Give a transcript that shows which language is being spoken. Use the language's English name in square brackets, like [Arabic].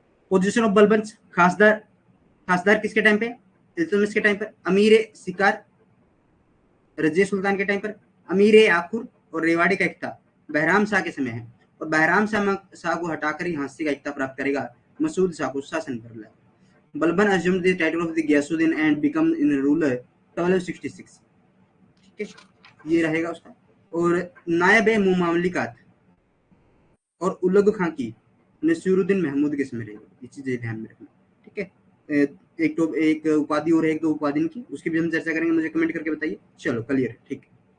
[Hindi] Position of बलबंस, खासदार, खासदार किसके टाइम पे? इल्तुतमिश के टाइम पर, अमीर शिकार रजिया सुल्तान के टाइम पर, अमीर आखुर और रेवाड़ी का इख्ता बहराम शाह के समय है, और बहराम शाह को हटाकर ही हांसी का इख्ता प्राप्त करेगा मसूद शाह को शासन पर लाए। [English] Balban assumed the title of the Ghiyasuddin and become in ruler 1266, [Hindi] ठीक है, ये रहेगा उसका। और नायब मुमालिकात और उलग खां की नसीरुद्दीन महमूद के समय रहेगा, ये चीजें ध्यान में रखना, ठीक है। एक तो एक उपाधि और एक दो उपाधि की, उसकी भी हम चर्चा करेंगे, मुझे कमेंट करके बताइए। चलो क्लियर है, ठीक है।